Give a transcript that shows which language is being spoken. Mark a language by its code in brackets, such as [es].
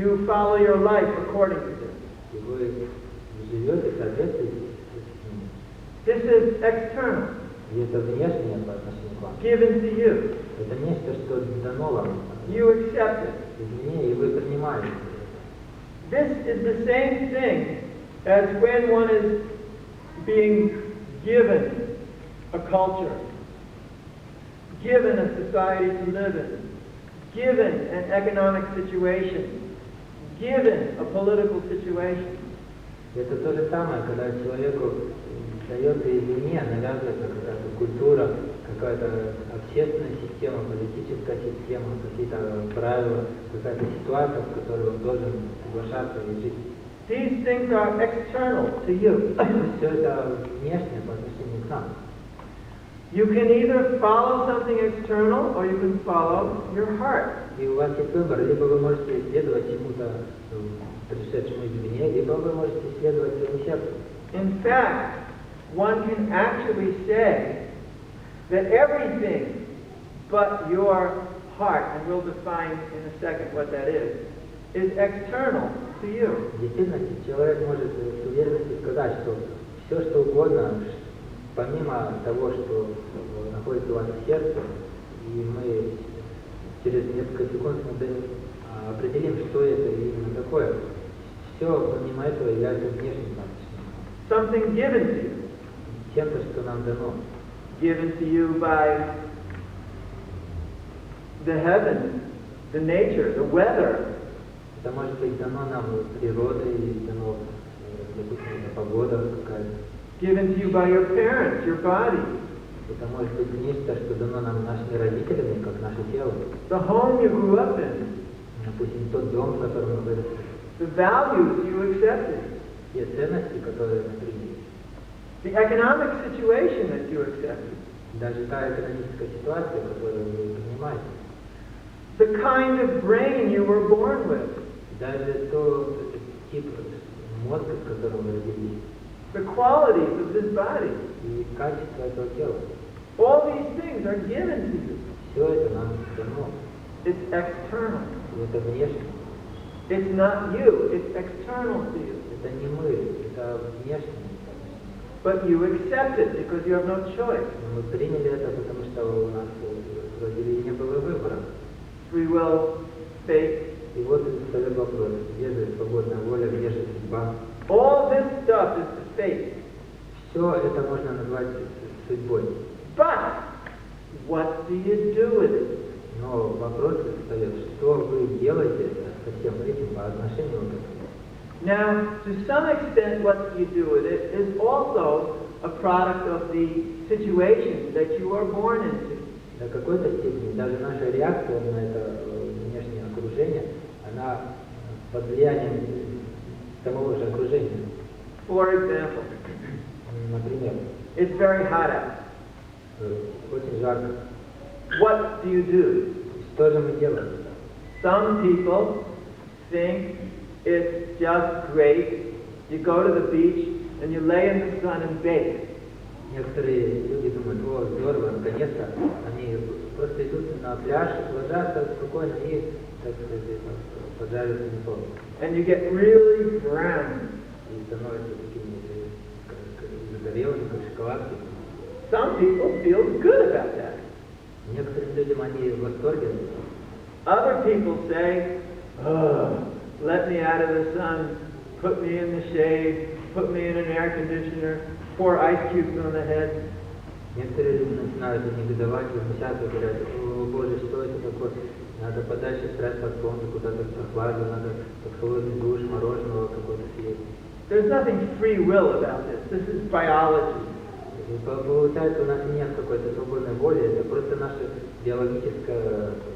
[en] You follow your life according to this. [ru] И вы живете в соответствии с ними. [en] This is external, [ru] И это внешнее по отношению к вам. [en] given to you. [ru] Это нечто, что дано вам [en] You accept it. [ru] извне, и вы принимаете. [en] This is the same thing as when one is being given a culture, given a society to live in, given an economic situation, given a political situation. [ru] Это то же самое, когда человеку дается извне, навязывается какая-то культура, какая-то общественная система, политическая система, какие-то правила, какая-то ситуация, в которой он должен соглашаться и жить. [en] These things are external to you. [ru] Все это внешнее по отношению к нам. [en] You can either follow something external or you can follow your heart. [ru] И у вас есть выбор, либо вы можете исследовать чему-то пришедшему извне, либо вы можете исследовать своим сердцем. [en] In fact, one can actually say that everything but your heart, and we'll define in a second what that is external to you. [ru] В действительности человек может с уверенностью сказать, что все, что угодно, помимо того, что находится у вас в сердце, и мы через несколько секунд определим, что это именно такое, все помимо этого является внешним отношением. [en] something given to you. [ru] Чем-то, что нам дано. [en] Given to you by the heavens, the nature, the weather. [ru] Это может быть дано нам природой, дано, допустим, погода какая-то. [en] Given to you by your parents, your body. [ru] Это может быть нечто, что дано нам нашими родителями, как наше тело. [en] The home you grew up in. [ru] Допустим, тот дом, в котором мы выросли. [en] The values you accepted. [ru] Те ценности, которые мы приняли. [en] The economic situation that you accepted. [ru] Даже та экономическая ситуация, которую вы принимаете. [en] The kind of brain you were born with. [ru] Даже тот тип мозга, с которым вы родились. [en] The qualities of this body. [ru] И качество этого тела. [en] All these things are given to you. [ru] Все это нам дано. [en] It's external. [ru] И это внешне. [en] It's not you, it's external to you. [ru] Это не мы, это внешне. [en] But you accept it because you have no choice. [ru] Мы приняли это, потому что у нас вроде бы не было выбора. [en] Free will, fate. [ru] И вот встает вопрос, где же свободная воля, где же судьба? [en] All this stuff is the fate. [ru] Все это можно назвать судьбой. [en] But what do you do with it? [ru] Но вопрос встает, что вы делаете со всем этим по отношению к этому? [en] Now, to some extent, what you do with it is also a product of the situation that you are born into. [ru] До какой-то степени даже наша реакция на это внешнее окружение, она под влиянием самого же окружения. [en] For example, [ru] Например, [en] it's very hot out. [ru] Очень жарко. [en] What do you do? [ru] Что же мы делаем? [en] Some people think it's just great. You go to the beach and you lay in the sun and bake. [ru] Некоторые люди думают, о, здорово, наконец-то. Они просто идут на пляж, ложатся спокойно и, так сказать, поджаривают на солнце. [en] And you get really brown. [ru] И становятся такими загорелыми, как шоколадки. [en] Some people feel good about that. [ru] Некоторым людям они в восторге. [en] Other people say, oh, let me out of the sun, put me in the shade, put me in an air conditioner, pour ice cubes on the head. [ru] Некоторые люди начинают негодовать, возмущаться, говорят, о боже, что это такое? Надо подальше спрятаться от солнца, куда-то в прохладу, надо под холодный душ, мороженого какого-то съесть. [en] There's nothing free will about this. This is biology. [ru] И получается, у нас нет какой-то свободной воли, это просто наше биологическое...